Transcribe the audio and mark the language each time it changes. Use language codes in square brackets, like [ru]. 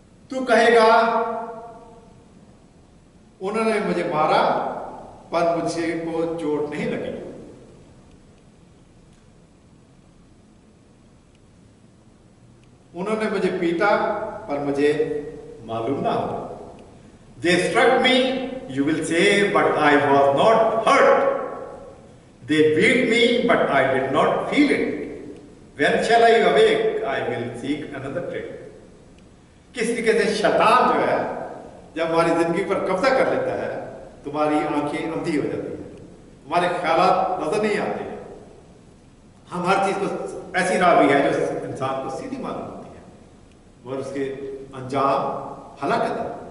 [hi] तू कहेगा उन्होंने मुझे मारा पर मुझे को चोट नहीं लगी। उन्होंने मुझे पीटा पर मुझे मालूम ना हो। [en] They struck me, you will say, but I was not hurt. They beat me, but I did not feel it. When shall I awake? I will seek another trade. [hi] किस तरीके से शैतान जो है जब हमारी जिंदगी पर कब्जा कर लेता है, तुम्हारी आंखें अंधी हो जाती हैं, हमारे ख्यालात नजर नहीं आते हैं। हम हर चीज को ऐसी राह भी है जो इंसान को सीधी मालूम होती है और उसके अंजाम हलाकत है।